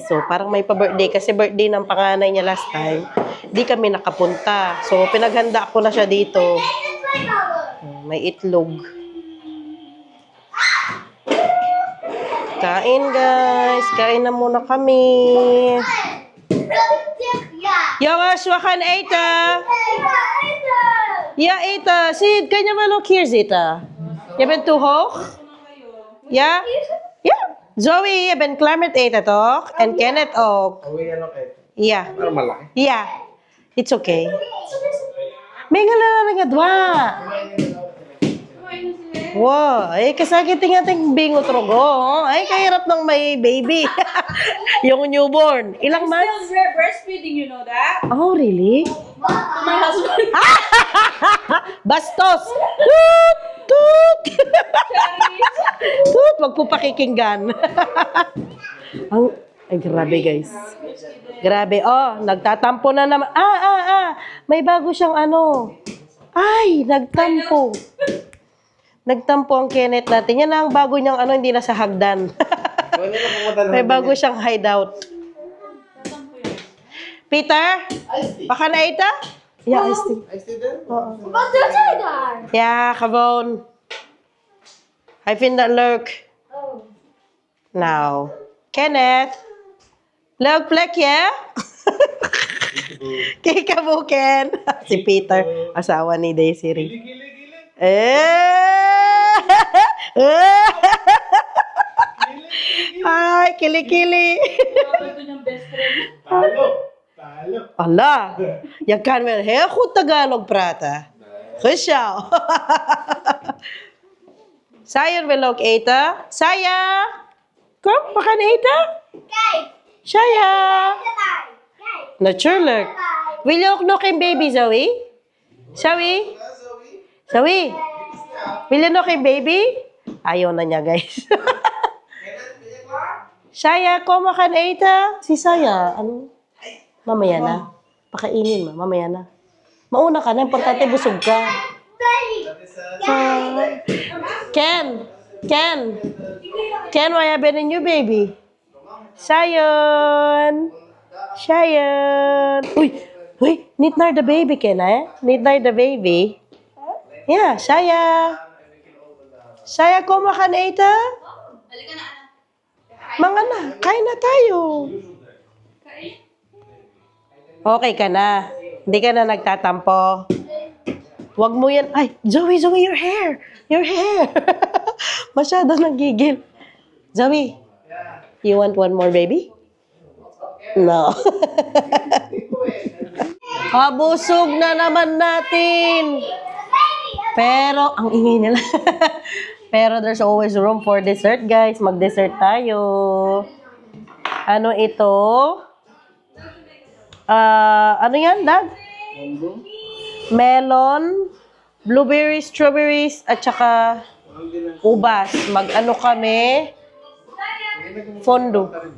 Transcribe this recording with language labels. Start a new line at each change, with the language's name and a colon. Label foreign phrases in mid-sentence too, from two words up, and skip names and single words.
Filipino: So, parang may pa-birthday. Kasi birthday ng panganay niya
English: last time.
Filipino: Di kami nakapunta. So, pinaghanda ko na siya dito. May itlog. Kain guys. Kain na muna kami.
Dutch: Jongens, we gaan eten. Ja, eten. Sid, kan je wel ook hier zitten? Je bent te hoog? Ja? Ja. Zoe, je bent klaar met eten, toch? En Kenneth ook.
Filipino: Uwi yan okay.
Dutch: Ja.
Filipino: Pero malaki. Ja.
English: It's okay.
Filipino: May nga nga dwa. Wow. Ay, kasakiting ating bingot rogo. Ay, kahirap ng may baby. Yung newborn. Ilang months?
English: Still breastfeeding, you know that? Oh, really? To my husband.
Filipino: Bastos! Toot! Toot! Toot! Wag po pakikinggan. Ay, grabe guys. Grabe. Oh, nagtatampo na naman. May bago siyang ano. Ay, nagtampo. Nagtampo ang Kenneth natin. Yan ang bago niyang ano, hindi na sa hagdan. May bago siyang hideout. Peter? Baka na ita?
Dutch: Ja, iced tea.
Filipino: Ay, student?
Dutch: Wat doet hij daar? Ja, gewoon. Hij vindt dat leuk. Oh. Nou, Kenneth. Leuk plekje? Kijk mo, Ken.
Filipino: Si Peter, asawa ni Desiree. Ay, kili-kili. Ito niyang best friend. Talo.
Dutch: Allah, je kan wel heel goed Tagalog praten. Goed zo. Saya wil ook eten. Saya, kom, we gaan eten. Kijk, Saya. daar. Kijk. Natuurlijk. Wil je ook nog een baby, Zoe? Zoe? Zoe? Wil je nog een baby?
Filipino: Ayaw na niya, guys. Saya,
Dutch: kom, we gaan eten.
Filipino: Si Saya, ano? Mamaya na. Pakainin mo, mamaya na. Mauna ka na, importante busog ka. Ken!
English: Ken, why have been a new baby?
Filipino: Sayon! Uy,
Dutch: niet naar de baby, Ken, hè? Niet naar de baby. Ja, Saya. Saya, kom, we gaan eten.
Filipino: Mga na, kain na tayo. Okay ka na. Hindi ka na nagtatampo. Wag mo yan. Ay, Zoe,
English: your hair. Your hair.
Filipino: Masyado nagigil. Zoe,
English: you want one more baby?
Filipino: No. Kabusog na naman natin. Pero, ang ingay nila. Pero
English: there's always room for dessert,
Filipino: guys. Mag-dessert tayo. Ano ito? Ano yan, Dad? Melon, blueberries, strawberries, at saka ubas. Mag-ano kami? Fondue.